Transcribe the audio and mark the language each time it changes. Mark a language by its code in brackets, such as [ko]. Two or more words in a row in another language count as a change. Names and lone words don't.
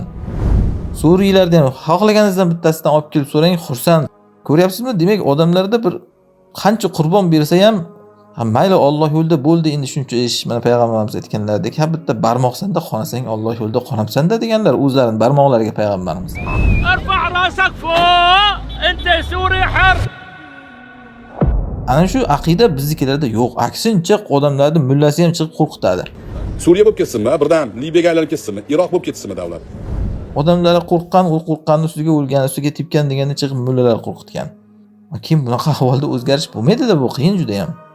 [uz] Suriylarda ham xohlaganingizdan bittasidan olib kelib so'rang, xursand. Ko'ryapsizmi? Demak, odamlarda bir qancha qurbon bersa ham, mayli Alloh yo'lida bo'ldi, endi shuncha ish, mana payg'ambarimiz aytganlaridek, ha bitta barmoqsanda qonasang Alloh yo'lida qonapsan-da deganlar o'zlarining barmoqlariga payg'ambarimiz. [ar] ارفع راسك فوق انت سوري حر. [uz] Ana shu aqida biznikilarda yo'q. Aksincha odamlarni mullasi ham chiqib qo'rqitadi. Suriya bo'lib ketsinmi, birdan Liviyaga aylanib ketsinmi, Iroq bo'lib ketsinmi davlat? Odamlar qo'rqqan, u qo'rqqanni ustiga o'lgan, ustiga tepgan deganda chiqib mullalar qo'rqitgan. Kim bunaqa ahvolda o'zgarish bo'lmaydi-da, bu qiyin juda ham.